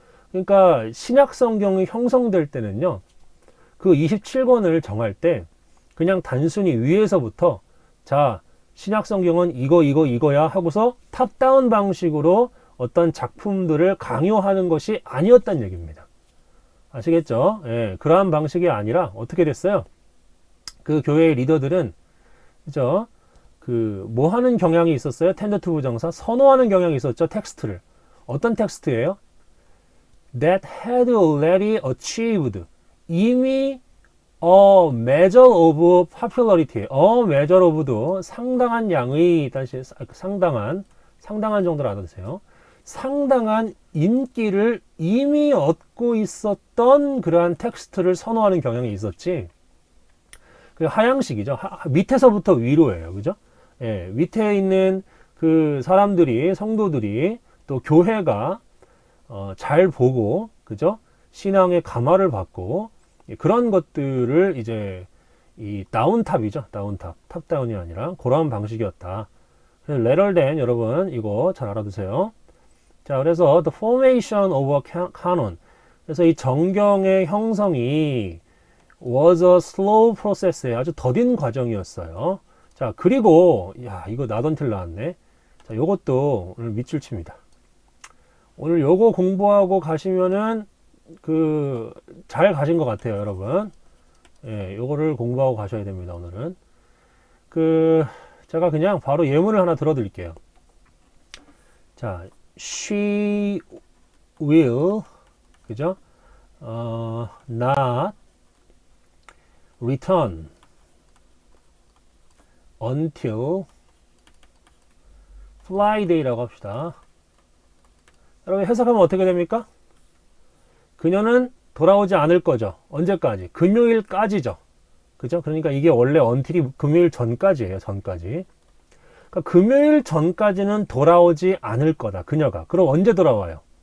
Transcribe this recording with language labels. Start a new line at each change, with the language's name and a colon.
Korean: 그러니까 신약 성경이 형성될 때는요. 그 27권을 정할 때 그냥 단순히 위에서부터 자, 신약 성경은 이거야 하고서 탑다운 방식으로 어떤 작품들을 강요하는 것이 아니었다는 얘기입니다. 아시겠죠? 예, 그러한 방식이 아니라 어떻게 됐어요? 그 교회의 리더들은 그죠? 그 뭐 하는 경향이 있었어요?
English: tend to
Korean: 부정사 선호하는 경향이 있었죠. 텍스트를. 어떤 텍스트예요?
English: That had already achieved
Korean: 이미
English: a measure of popularity.
Korean: a measure of도 상당한 양의 다시 상당한 정도로 알아두세요. 상당한 인기를 이미 얻고 있었던 그러한 텍스트를 선호하는 경향이 있었지. 그 하향식이죠. 밑에서부터 위로예요. 그죠? 예, 밑에 있는 그 사람들이, 성도들이, 또 교회가, 잘 보고, 그죠? 신앙의 감화를 받고, 그런 것들을 이제, 이 다운탑이죠. 다운탑. 탑다운이 아니라, 그런 방식이었다. 그래서
English: later than,
Korean: 여러분, 이거 잘 알아두세요.
English: 자, 그래서 the formation of a canon.
Korean: 그래서 이 정경의 형성이
English: was a slow process
Korean: 의 아주 더딘 과정이었어요. 자, 그리고 야, 이거 나던틸 나왔네. 자, 요것도 오늘 밑줄 칩니다. 오늘 요거 공부하고 가시면은 그 잘 가신 것 같아요, 여러분. 예, 요거를 공부하고 가셔야 됩니다, 오늘은. 그 제가 그냥 바로 예문을 하나 들어 드릴게요.
English: 자, she will
Korean: 그죠?
English: not return until Friday라고
Korean: 합시다. 여러분 해석하면 어떻게 됩니까? 그녀는 돌아오지 않을 거죠. 언제까지? 금요일까지죠. 그죠? 그러니까 이게 원래 until이 금요일 전까지예요. 전까지. 그러니까 금요일 전까지는 돌아오지 않을 거다. 그녀가. 그럼 언제 돌아와요?